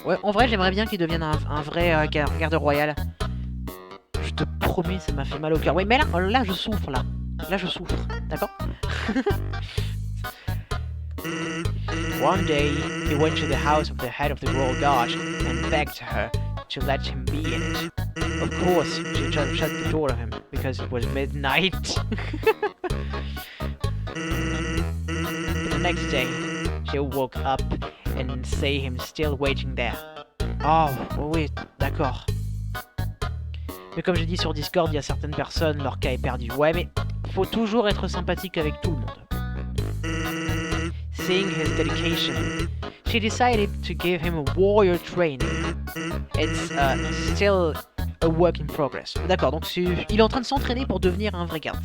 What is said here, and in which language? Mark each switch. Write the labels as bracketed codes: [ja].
[fr] Ouais, en vrai, j'aimerais bien qu'il devienne un vrai garde royal. Je te promets, ça m'a fait mal au cœur. Ouais, mais là, je souffre, là. Là, je souffre, d'accord? [en] One day, he went to the house of the head of the Royal Guard and begged her to let him be in it. Of course, she shut the door on him because it was midnight. But the next day, she woke up and see him still waiting there. [fr] Oh, oui, d'accord. Mais comme j'ai dit sur Discord, il y a certaines personnes, leur cas est perdu. Ouais, mais faut toujours être sympathique avec tout le monde. [en] Seeing his dedication, she decided to give him a warrior training. It's still a work in progress. [fr] D'accord, donc il est en train de s'entraîner pour devenir un vrai garde.